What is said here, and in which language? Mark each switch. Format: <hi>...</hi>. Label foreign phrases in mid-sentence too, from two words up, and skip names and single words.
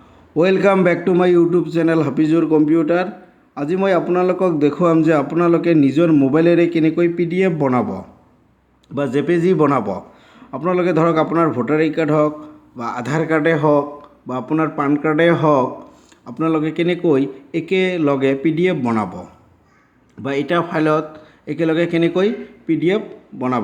<en>welcome back to my YouTube channel Hafizur Computer.</en> <as>আজি मैं আপোনালোকক দেখুৱাম যে আপোনালোকে নিজৰ মোবাইলেৰে কেনেকৈ PDF বনাব বা JPG বনাব। আপোনালোকে ধৰক আপোনাৰ</as> <en>voter ID card</en> <as>হওক বা আধাৰ কাৰ্ডে হওক বা আপোনাৰ পান কাৰ্ডে হওক, আপোনালোকে কেনেকৈ একেলগে PDF বনাব বা এটা ফাইলত একেলগে কেনেকৈ PDF বনাব।</as>